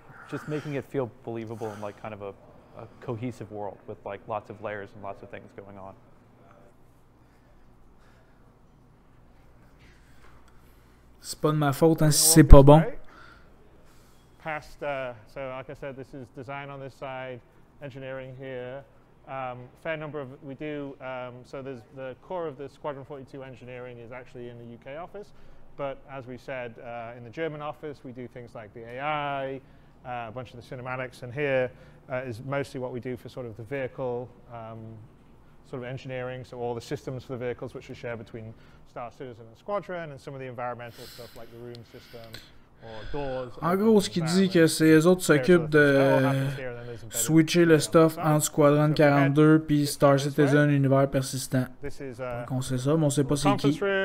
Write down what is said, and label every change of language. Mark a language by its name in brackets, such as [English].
[English] just making it feel believable in like kind of a cohesive world with like lots of layers and lots of things going on. [French] C'est pas de ma faute hein, si c'est pas bon. [English] Past, so like I said, this is design on this side, engineering here. Fair number of, we do, so there's the core of the Squadron 42 engineering is actually in the UK office, but as we said, in the German office, we do things like the AI, a bunch of the cinematics, and here is mostly what we do for sort of the vehicle sort of engineering, so all the systems for the vehicles which we share between Star Citizen and Squadron, and some of the environmental stuff like the room system or doors. [French] En gros, ce qui dit que c'est eux autres qui s'occupent de switcher le stuff entre Squadron 42 puis Star Citizen Univers Persistant. Donc on sait ça, mais on sait pas c'est qui.